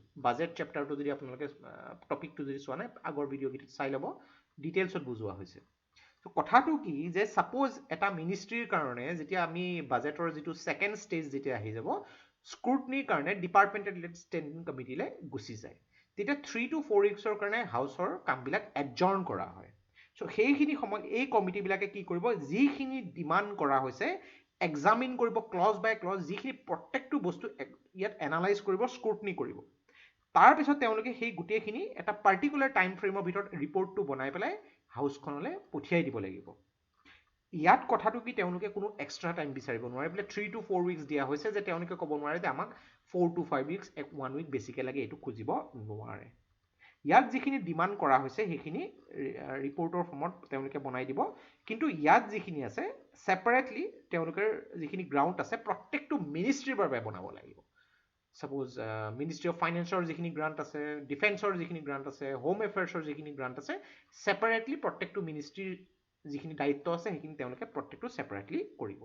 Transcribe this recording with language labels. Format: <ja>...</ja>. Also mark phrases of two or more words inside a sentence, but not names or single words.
<as>বাজেট চেপ্টাৰটো যদি আপোনালোকে টপিকটো যদি চোৱা নাই, আগৰ ভিডিঅ'কেইটাত চাই ল'ব, ডিটেইলছত বুজোৱা হৈছে। ত' কথাটো কি যে ছাপ'জ এটা মিনিষ্ট্ৰীৰ কাৰণে যেতিয়া আমি বাজেটৰ যিটো ছেকেণ্ড ষ্টেজ যেতিয়া আহি যাব, স্ক্ৰুটনিৰ কাৰণে</as> <en>departmental standing committeeলৈ</en> <as>গুচি যায়, তেতিয়া</as> <en>3 to 4 weeksৰ</en> <as>কাৰণে হাউচৰ কামবিলাক এডজৰ্ণ কৰা হয়। চ' সেইখিনি সময়ত এই কমিটিবিলাকে কি কৰিব, যিখিনি ডিমাণ্ড কৰা হৈছে এক্সামিন কৰিব</as> <en>clause by clause,</en> <as>যিখিনি প্ৰত্যেকটো বস্তু ইয়াত এনালাইজ কৰিব, স্ক্ৰুটনি কৰিব। তাৰপিছত তেওঁলোকে সেই গোটেইখিনি এটা</as> <en>particular time frameৰ</en> <as>ভিতৰত ৰিপৰ্টটো বনাই পেলাই হাউচখনলৈ পঠিয়াই দিব লাগিব। ইয়াত কথাটো কি, তেওঁলোকে কোনো</as> <en>extra time</en> <as>বিচাৰিব নোৱাৰে। বোলে</as> <en>3 to 4 weeks</en> <as>দিয়া হৈছে, যে তেওঁলোকে ক'ব নোৱাৰে যে আমাক</as> <en>4 to 5 weeks 1 week</en> <as>বেছিকৈ লাগে, এইটো খুজিব নোৱাৰে। ইয়াত যিখিনি ডিমাণ্ড কৰা হৈছে সেইখিনি ৰিপৰ্টৰ ফৰ্মত তেওঁলোকে বনাই দিব, কিন্তু ইয়াত যিখিনি আছে ছেপাৰেটলি তেওঁলোকৰ যিখিনি গ্ৰাউণ্ড আছে প্ৰত্যেকটো মিনিষ্ট্ৰীৰ বাবে বনাব লাগিব। সাপোজ</as> <en>ministry of financeৰ</en> <as>যিখিনি গ্ৰাণ্ট আছে, ডিফেন্সৰ যিখিনি গ্ৰাণ্ট আছে,</as> <en>home affairsৰ</en> <as>যিখিনি গ্ৰাণ্ট আছে, ছেপাৰেটলি প্ৰত্যেকটো মিনিষ্ট্ৰীৰ যিখিনি দায়িত্ব আছে সেইখিনি তেওঁলোকে প্ৰত্যেকটো ছেপাৰেটলি কৰিব।</as>